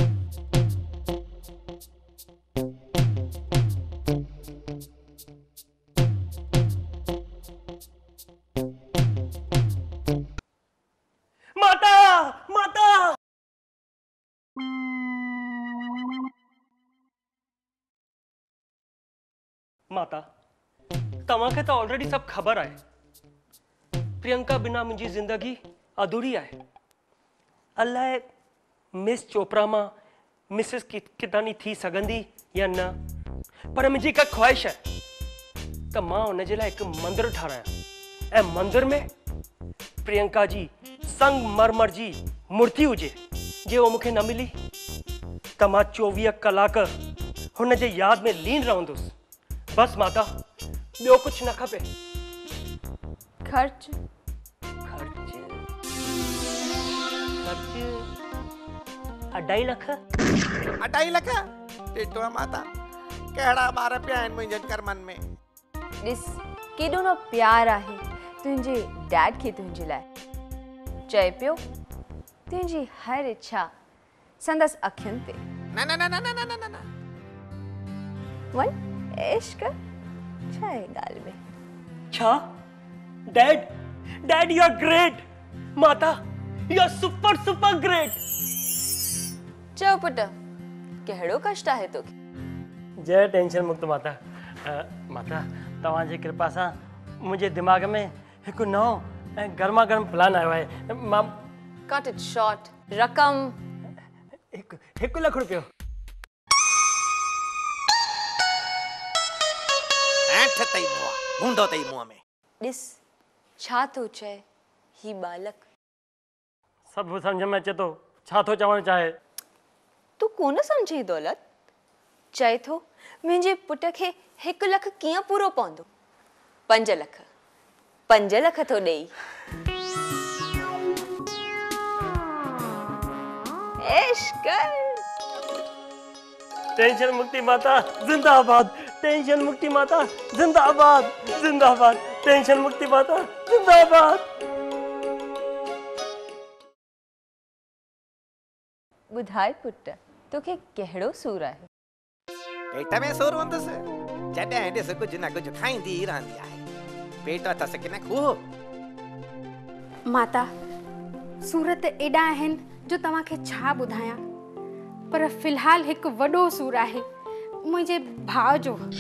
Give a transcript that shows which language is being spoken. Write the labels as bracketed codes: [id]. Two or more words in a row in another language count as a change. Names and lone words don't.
[sd] माता माता माता तव्हांखे त ऑलरेडी सब ख़बर आहे, प्रियंका बिना मुंहिंजी ज़िंदगी अधूरी आहे। अलाए मिस चोपड़ा मां मिसिस किदानी थी सघंदी या न, पर मुंहिंजी हिकु ख़्वाहिश आहे त मां हुनजे लाइ हिकु मंदिर ठारायां ऐं मंदिर में प्रियंका जी संगमरमर जी मूर्ति हुजे। जे वो मूंखे न मिली त मां 24 कलाक हुनजे यादि में लीन रहंदुसि। बस माता, ॿियो कुछ न खपे। खर्च खर्च 2.5 लख। 2.5 लख? ॾिठो माता, कहिड़ा ॿार पिया आहिनि मुंहिंजनि कर्मनि में। ॾिस केॾो न प्यार आहे तुंहिंजे डैड खे तुंहिंजे लाइ। चए पियो तुंहिंजी हर इच्छा संदसि अखियुनि ते। न न न न न न न न वञ ऐश कर, छा आहे ॻाल्हि में? छा? [en] Dad Dad you are great. माता you are super super great. [sd] चओ पुट, कहिड़ो कष्ट आहे तोखे? जय टेंशन मुक्त माता। माता तव्हांजी कृपा सां मुंहिंजे दिमाग़ में हिकु नओं ऐं गर्मा गर्म प्लान आयो आहे। मां [en] cut it short. रक़म [sd] 1 लख रुपयो। ऐंठ तई मुआ, हूंदो तई मुंहं में। ॾिस छा थो चए ही बालक। सब सम्झ में अचे थो छा थो चवणु चाहे। तू कोन सम्झी दौलत? चए थो मुंहिंजे पुट खे 1 लख कीअं पूरो पवंदो? 5 लख 5 लख थो ॾेई। ऐश कर। टेंशन मुक्ति माता जिंदाबाद। टेंशन मुक्ति माता जिंदाबाद जिंदाबाद। टेंशन मुक्ति माता जिंदाबाद। ॿुधाए पुट, तोखे कहिड़ो सूर आहे? पेट में सूर हूंदुसि जॾहिं ॾिस कुझु न कुझु खाईंदी ई रहंदी आहे। पेट अथसि की न खूह। माता सूरत एॾा आहिनि जो तव्हांखे छा ॿुधायां, पर फ़िलहाल हिकु वॾो सूर आहे मुंहिंजे भाउ जो।